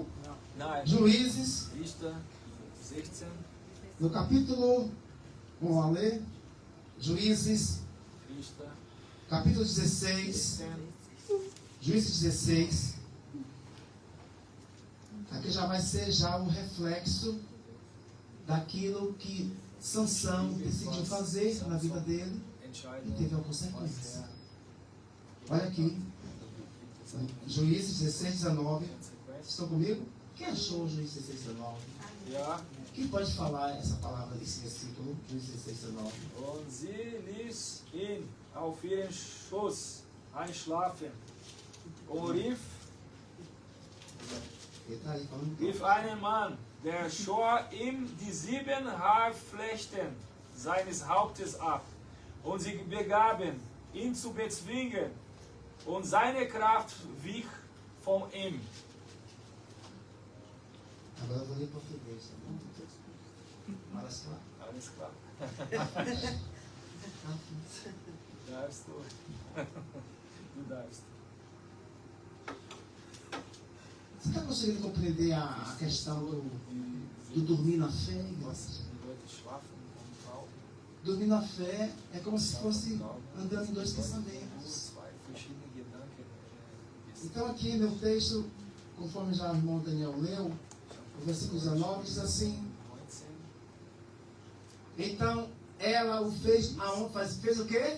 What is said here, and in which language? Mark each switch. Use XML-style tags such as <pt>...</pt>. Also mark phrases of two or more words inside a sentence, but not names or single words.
<pt>Juízes, no capítulo, vamos lá ler, Juízes, capítulo 16, Juízes 16, aqui já vai ser já um reflexo daquilo que Sansão decidiu fazer na vida dele e teve uma consequência. Olha aqui, Juízes 16, 19. Estão comigo? Quem achou o Juízes 16, 19? Quem pode falar essa palavra desse versículo? Juízes 16, 19.</pt> <de>Und sie ließ ihn auf ihren Schoß einschlafen und rief einen Mann, der schor ihm die 7 Haarflechten seines Hauptes ab. Und sie begaben, ihn zu bezwingen, und seine Kraft wich von ihm.</de> <pt>Agora eu vou ler em português, tá bom?</pt> <de>Alles klar? Alles klar. Darfst du. Du darfst.</de> <pt>Você está conseguindo compreender a questão do dormir na fé? Dormir na fé é como se fosse andando em 2 pensamentos. Então aqui meu texto, conforme já o irmão Daniel leu, o versículo 19 diz assim: Então, ela o fez, fez o quê?</pt>